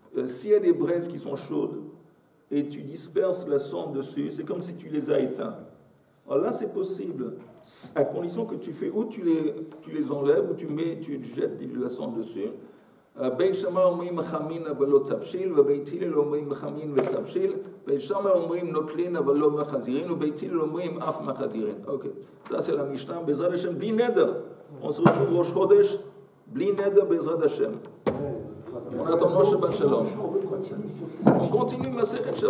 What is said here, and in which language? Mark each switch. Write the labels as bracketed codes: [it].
[fr] S'il y a des braises qui sont chaudes et tu disperses la cendre dessus, c'est comme si tu les as éteints. Alors là, c'est possible, à condition que tu fais, ou tu les enlèves, ou tu jettes de la cendre dessus. [he] Beit Shammai omrim chamin אבל לא תבשיל, ובית הלל אומרים חמין ותבשיל, בית שמאי אומרים נוטלין אבל לא מחזירין, ובית הלל אומרים אף מחזירין. אוקיי, [fr] ça c'est la Mishnah, [he] בעזרת השם, בלי נדר. [fr] On se retrouve [he] ראש חודש, בלי נדר בעזרת השם. [fr] En attendant Shabbat Shalom. On continue Masechet Shabbat.